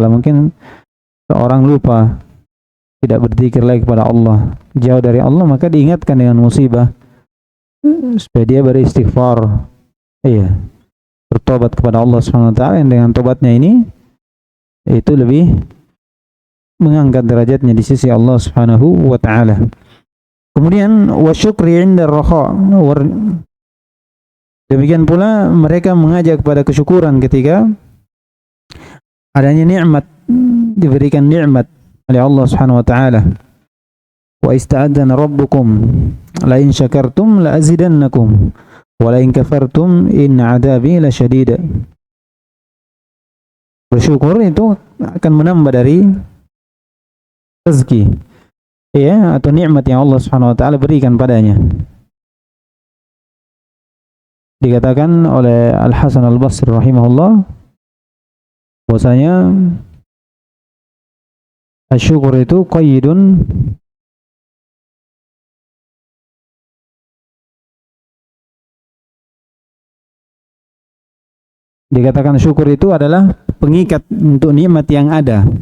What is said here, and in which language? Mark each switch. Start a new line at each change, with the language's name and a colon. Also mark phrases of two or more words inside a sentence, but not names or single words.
Indonesian: Mungkin seorang lupa, tidak berzikir lagi kepada Allah, jauh dari Allah, maka diingatkan dengan musibah supaya dia beristighfar, bertobat kepada Allah
Arabic: سبحانه وتعالى,
Indonesian: yang dengan tobatnya ini itu lebih mengangkat derajatnya di sisi Allah
Arabic: سبحانه وتعالى. Kemudian والشكر عند الرخاء.
Indonesian: Demikian pula mereka mengajak kepada kesyukuran ketika adanya nikmat, diberikan nikmat oleh Allah
Arabic: سبحانه وتعالى. وإذ تأذن ربكم لئن شكرتم لأزيدنكم ولئن كفرتم إن عذابي لشديد.
Indonesian: Bersyukur itu akan menambah dari rezeki, atau nikmat yang Allah
Arabic: سبحانه وتعالى
Indonesian: berikan padanya. Dikatakan oleh Al-Hasan Al-Basri rahimahullah bahwasanya syukur itu qayyidun syukur itu adalah pengikat untuk nikmat yang ada.